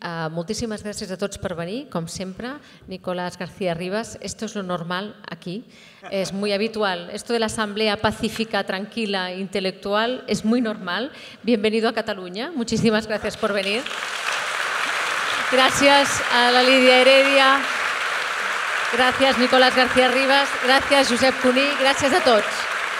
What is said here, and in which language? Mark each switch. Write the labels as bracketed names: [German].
[Catalan] Moltíssimes gràcies a tots per venir, com sempre. [Spanish] Nicolás García Rivas, esto es lo normal aquí. Es muy habitual. Esto de la asamblea pacífica, tranquila, intelectual, es muy normal. Bienvenido a Cataluña. Muchísimas gracias por venir. Gracias a la Lídia Heredia. Gracias, Nicolás García Rivas. Gracias, Josep Cuní. [Catalan] Gràcies a tots.